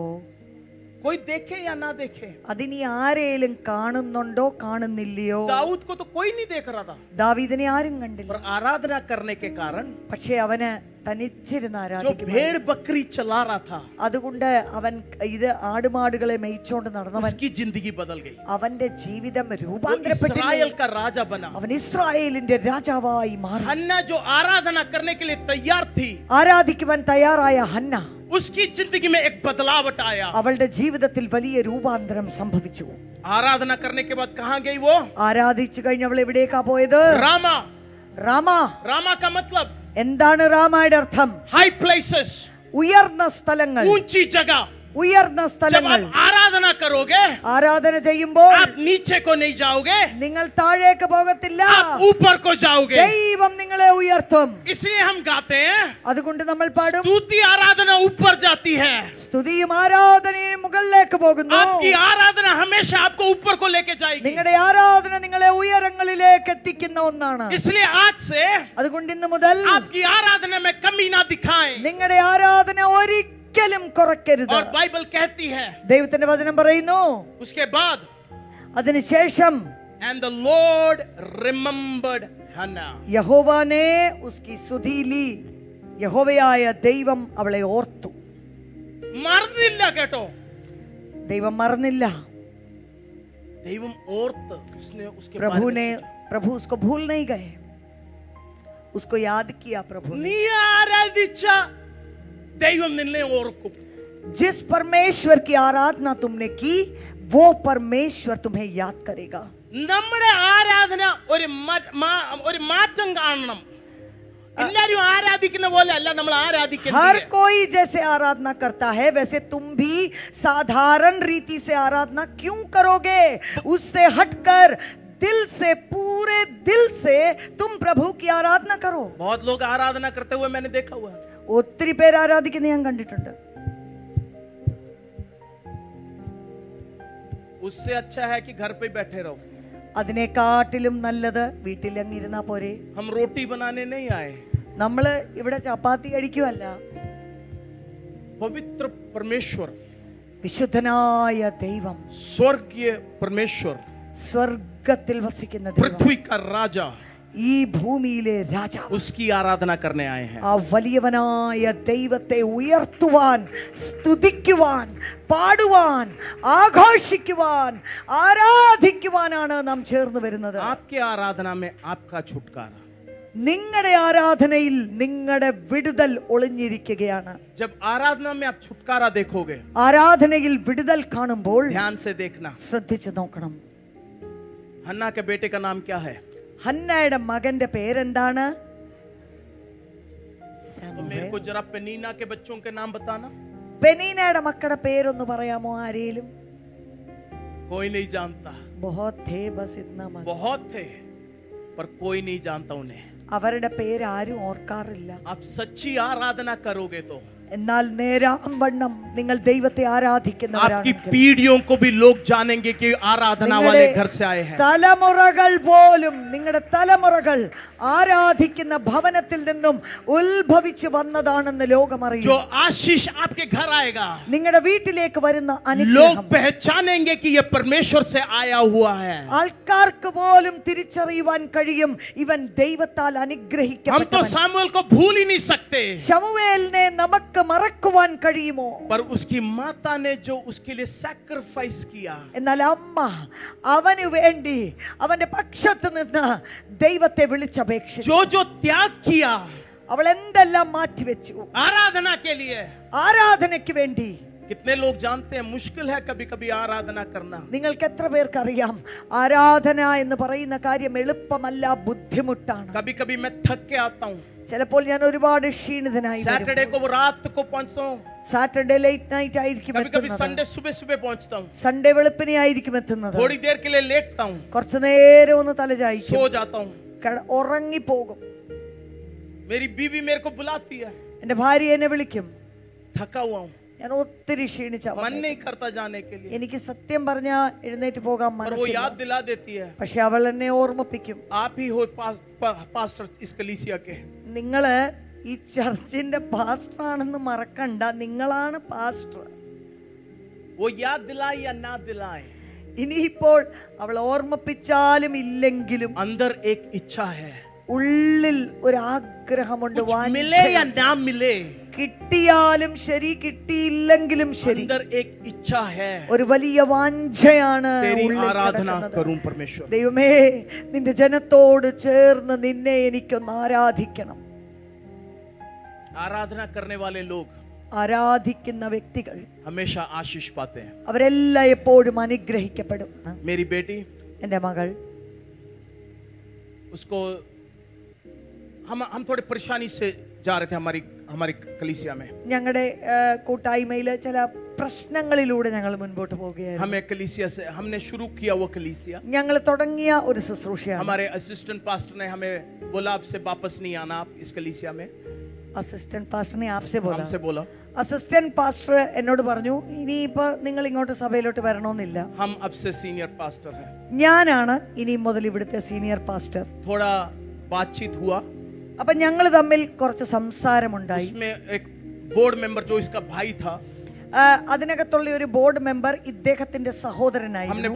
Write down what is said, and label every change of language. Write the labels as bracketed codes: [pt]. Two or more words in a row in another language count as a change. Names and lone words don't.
[hi] कोई देखे या ना देखे, [ml] അതിനി ആരെയും കാണുന്നുണ്ടോ കാണുന്നില്ലയോ? [hi] दाऊद को तो कोई नहीं देख रहा था, [ml] ദാവീദിനെ ആരും കണ്ടില്ല, [hi] पर आराधना करने के कारण [ml] പക്ഷേ അവന് തനിച്ചിരുന്ന് [hi] जो [ml] ആരാധിക്കും. [hi] भेड़ बकरी चला रहा था, [ml] അതുകൊണ്ട് അവൻ ഇത് ആടുമാടുകളെ മേയിച്ചോണ്ട് നടന്നവൻ, [hi] उसकी जिंदगी बदल गई. [ml] അവന്റെ ജീവിതം [hi] वो [ml] രൂപാന്തരപ്പെട്ടു. [hi] इस्राएल का राजा बना. [ml] അവൻ ഇസ്രായേലിന്റെ രാജാവായി മാറി. [hi] हन्ना जो आराधना करने के लिए तैयार थी, [ml] ആരാധിക്കുവാൻ തയ്യാറായ ഹന്ന, [hi] उसकी जिंदगी में एक बदलावट आया. [ml] അവളുടെ ജീവിതത്തിൽ വലിയ രൂപാന്തരം സംഭവിച്ചു. [hi] आराधना करने के बाद कहां गई वो? [ml] ആരാധിച്ചു കഴിഞ്ഞ് അവൾ എവിടേക്കാ പോയത്? [hi] रामा. [ml] രാമ. [hi] रामा का मतलब [ml] എന്താണ് രാമയുടെ അർത്ഥം? [en] high places, [ml] ഉയർന്ന സ്ഥലങ്ങൾ. [hi] ऊंची जगह. [ml] ഉയർന്ന [hi] जब [ml] സ്ഥലങ്ങൾ. [hi] आप आराधना करोगे, [ml] ആരാധന ചെയ്യുമ്പോൾ [hi] आप नीचे को नहीं जाओगे, [ml] നിങ്ങൾ താഴേക്ക് പോകത്തില്ല, [hi] आप ऊपर को जाओगे. [ml] ദൈവം നിങ്ങളെ ഉയർത്തും. [hi] इसलिए हम गाते हैं, [ml] അതുകൊണ്ട് നമ്മൾ പാടും, [hi] स्तुति आराधना ऊपर जाती है. [ml] സ്തുതിയും ആരാധനയും മുകളിലേക്ക് പോകുന്നു. [hi] आपकी आराधना हमेशा आपको ऊपर को लेके जाएगी. [ml] നിങ്ങളുടെ ആരാധന നിങ്ങളെ ഉയരങ്ങളിലേക്ക് എത്തിക്കുന്ന ഒന്നാണ്. [hi] इसलिए आज से [ml] അതുകൊണ്ട് ഇന്ന് മുതൽ [hi] आपकी आराधना में कमी ना दिखाएं. [ml] നിങ്ങളുടെ ആരാധന ഒരിക്കലും കുറയ്ക്കരുത്. [hi] और बाइबल कहती है, [ml] ദൈവത്തിന്റെ വചനം പറയുന്നു, [hi] उसके बाद [ml] അതിനുശേഷം [en] and the Lord remembered Hannah. [hi] യഹോവ ने उसकी सुधि ली. [ml] യഹോവയായ ദൈവം അവളെ ഓർത്തു. മറന്നില്ല കേട്ടോ, ദൈവം മറന്നില്ല. ദൈവം ഓർത്ത് [hi] उसने उसके प्रभु उसको भूल नहीं गए, उसको याद किया प्रभु ने. [ml] നീ ആരാധിച്ച ദൈവം നിന്നെ ഓർക്കും. [hi] जिस परमेश्वर की आराधना तुमने की वो परमेश्वर तुम्हें याद करेगा. [ml] നമ്മുടെ ആരാധന ഒരു മാറ്റം കാണണം. എല്ലാവരും ആരാധിക്കുന്ന പോലെ അല്ല നമ്മൾ ആരാധിക്കുന്നത്. [hi] हर कोई जैसे आराधना करता है वैसे तुम भी साधारण रीति से आराधना क्यों करोगे? उससे हटकर दिल से, पूरे दिल से तुम प्रभु की आराधना करो. बहुत लोग आराधना करते हुए मैंने देखा हुआ है. [ml] ഒത്തിരി പേര് ആരാധിക്കുന്നത് ഞാൻ കണ്ടിട്ടുണ്ട്. [hi] उससे अच्छा है कि घर पे बैठे रहो. [ml] അതിനെക്കാട്ടിലും നല്ലത് വീട്ടിലങ്ങിരുന്നാ പോരെ. [hi] हम रोटी बनाने नहीं आए, [ml] നമ്മള് ഇവിടെ ചപ്പാത്തി കഴിക്കുവല്ല. [hi] पवित्र परमेश्वर, [ml] വിശുദ്ധനായ ദൈവം, [hi] स्वर्गीय परमेश्वर, [ml] സ്വർഗത്തിൽ വസിക്കുന്ന ദൈവം, [hi] पृथ्वी का राजा, [ml] ഈ ഭൂമിയിലെ രാജാവ്, [hi] उसकी आराधना करने आए हैं. [ml] ആ വലിയവനായ ദൈവത്തെ ഉയർത്തുവാൻ, സ്തുതിക്കുവാൻ, പാടുവാൻ, ആഘോഷിക്കുവാൻ, ആരാധിക്കുവാനാണ് നാം ചേർന്ന് വരുന്നത്. [hi] आपके आराधना में आपका छुटकारा. [ml] നിങ്ങളുടെ ആരാധനയിൽ നിങ്ങളുടെ വിടുതൽ ഒളിഞ്ഞിരിക്കുകയാണ്. [hi] जब आराधना में आप छुटकारा देखोगे, [ml] ആരാധനയിൽ വിടുതൽ കാണുമ്പോൾ [hi] ध्यान से देखना, [ml] ശ്രദ്ധിച്ചു നോക്കണം. [hi] हन्ना के बेटे का नाम क्या है? [ml] ഹന്നയുടെ മകന്റെ പേരെന്താണ്? [hi] तो मेरे को जरा पेनीना के बच्चों के नाम बताना। [ml] പെനീനയുടെ മക്കളുടെ പേരൊന്ന് പറയാമോ ആരെങ്കിലും? [hi] कोई नहीं जानता। बहुत थे, बस इतना मत। बहुत थे पर कोई नहीं जानता उन्हें। [ml] അവരുടെ പേര് ആരും ഓർക്കാറില്ല. [hi] आप सच्ची आराधना करोगे तो [ml] എന്നാൽ നേരാംവണ്ണം നിങ്ങൾ ദൈവത്തെ [hi] आपकी [ml] ആരാധിക്കുന്നവരാണെങ്കിൽ [hi] पीढ़ियों को भी लोग जानेंगे कि आराधना वाले घर से आए हैं। [ml] തലമുറകൾ പോലും, നിങ്ങളുടെ തലമുറകൾ ആരാധിക്കുന്ന ഭവനത്തിൽ നിന്നും ഉത്ഭവിച്ചു വന്നതാണെന്ന് ലോകം അറിയും. [hi] जो आशीष आपके घर आएगा, [ml] നിങ്ങളുടെ വീട്ടിലേക്ക് വരുന്ന [hi] लोग [ml] അനുഗ്രഹം [hi] पहचानेंगे कि ये परमेश्वर से आया हुआ है। [ml] ആൾക്കാർക്ക് പോലും തിരിച്ചറിയുവാൻ കഴിയും, ഇവൻ ദൈവത്താൽ [hi] हम तो [ml] അനുഗ്രഹിക്കപ്പെട്ടവൻ. [hi] सामुएल को भूल ही नहीं सकते, [ml] ശമൂവേലിനെ നമുക്ക് മറക്കുവാൻ കഴിയുമോ? [hi] पर उसकी माता ने जो उसके लिए सैक्रिफाइस किया, [ml] എന്നാൽ അമ്മ അവന് വേണ്ടി അവന്റെ പക്ഷത്ത് നിന്ന് ദൈവത്തെ വിളിച്ചപേക്ഷിച്ചു. [hi] जो जो त्याग किया [ml] അവൾ എന്തെല്ലാം മാറ്റിവെച്ചു [hi] आराधना के लिए। [ml] ആരാധനയ്ക്ക് വേണ്ടി. [hi] कितने लोग जानते हैं मुश्किल है कभी कभी आराधना करना। [ml] നിങ്ങൾക്ക് എത്ര പേർക്കറിയാം ആരാധന എന്ന് പറയുന്ന കാര്യം എളുപ്പമല്ല, ബുദ്ധിമുട്ടാണ്. [hi] कभी कभी मैं थक के आता हूँ, [ml] ചിലപ്പോൾ ഞാൻ ഒരുപാട് ക്ഷീണിതനായി വരും. [hi] सैटरडे को रात को पहुंचता हूँ, [en] Saturday late night ആയിരിക്കും [hi] कभी कभी [ml] എത്തുന്നത്. [hi] संडे सुबह सुबह पहुंचता हूँ, [ml] സൺഡേ വെളുപ്പിനെ ആയിരിക്കും എത്തുന്നത്. [hi] थोड़ी देर के लिए लेटता हूँ, [ml] കുറച്ചു നേരം ഒന്ന് തലചായിക്കും, [hi] सो जाता हूँ। [ml] ഉറങ്ങിപ്പോകും. [hi] मेरी बीवी मेरे को बुलाती है, [ml] എന്റെ ഭാര്യ എന്നെ വിളിക്കും. [hi] थका हुआ हूँ, [ml] ഞാൻ ഒത്തിരി ക്ഷീണിച്ച [hi] मन नहीं करता जाने के लिए, [ml] എനിക്ക് സത്യം പറഞ്ഞ എഴുന്നേറ്റ് പോകാൻ [hi] पर वो [ml] മനസ്സില്ല. [hi] याद दिला देती है, [ml] പക്ഷെ അവൾ എന്നെ ഓർമ്മിപ്പിക്കും, [hi] आप ही हो पास्टर इस कलीसिया के। [ml] നിങ്ങള് ഈ ചർച്ചിന്റെ പാസ്റ്റർ ആണെന്ന് മറക്കണ്ട, നിങ്ങളാണ് പാസ്റ്റർ. [hi] वो याद दिलाए या ना दिलाए, [ml] ഇനിയിപ്പോൾ അവൾ ഓർമ്മിപ്പിച്ചാലും ഇല്ലെങ്കിലും [hi] अंदर एक इच्छा है, [ml] ഉള്ളിൽ ഒരു ആഗ്രഹമുണ്ട്. [hi] कुछ मिले या ना मिले, [ml] കിട്ടിയാലും ശരി കിട്ടിയില്ലെങ്കിലും ശരി [hi] अंदर एक इच्छा है, [ml] ഒരു വലിയ വാഞ്ചയാണ് [hi] तेरी [ml] ഉള്ളിൽ [hi] आराधना [ml] കിടക്കുന്നത്. [hi] करूं परमेश्वर। [ml] ദൈവമേ, നിന്റെ ജനത്തോട് ചേർന്ന് നിന്നെ എനിക്കൊന്ന് ആരാധിക്കണം. [hi] आराधना करने वाले लोग [ml] ആരാധിക്കുന്ന വ്യക്തികൾ [hi] हमेशा आशीष पाते हैं। [ml] അവരെല്ലാം എപ്പോഴും അനുഗ്രഹിക്കപ്പെടും. [hi] मेरी बेटी, [ml] എന്റെ മകൾ, [hi] उसको हम थोड़े परेशानी से जा रहे थे हमारी कलीसिया में। [ml] ഞങ്ങളുടെ കൂട്ടായ്മയില് ചില പ്രശ്നങ്ങളിലൂടെ ഞങ്ങൾ മുൻപോട്ട് പോവുകയായിരുന്നു. [hi] हमें कलीसिया से हमने शुरू किया वो कलीसिया, [ml] ഞങ്ങൾ തുടങ്ങിയ ഒരു ശുശ്രൂഷയാണ്. [hi] हमारे [en] assistant pastor [hi] ने हमें बोला आपसे वापस नहीं आना आप इस कलीसिया में। [ml] അസിസ്റ്റന്റ് പാസ്റ്ററിനെ [hi] आपसे बोला. हमसे बोला, [en] assistant pastor [ml] എന്നോട് പറഞ്ഞു, ഇനിയിപ്പോ നിങ്ങൾ ഇങ്ങോട്ട് സഭയിലോട്ട് വരണമെന്നില്ല, [hi] हम अब से [en] senior pastor [hi] हैं। [ml] ഞാനാണ് ഇനി മുതൽ ഇവിടുത്തെ [en] senior pastor. [hi] थोड़ा बातचीत हुआ, [ml] അപ്പൊ ഞങ്ങൾ തമ്മിൽ കുറച്ച് സംസാരമുണ്ടായി. [hi] उसमें एक [en] board member [hi] जो इसका भाई था, [ml] അതിനകത്തുള്ള ഒരു [en] board member [ml] ഇദ്ദേഹത്തിന്റെ [hi] हमने [ml] സഹോദരനായിരുന്നു.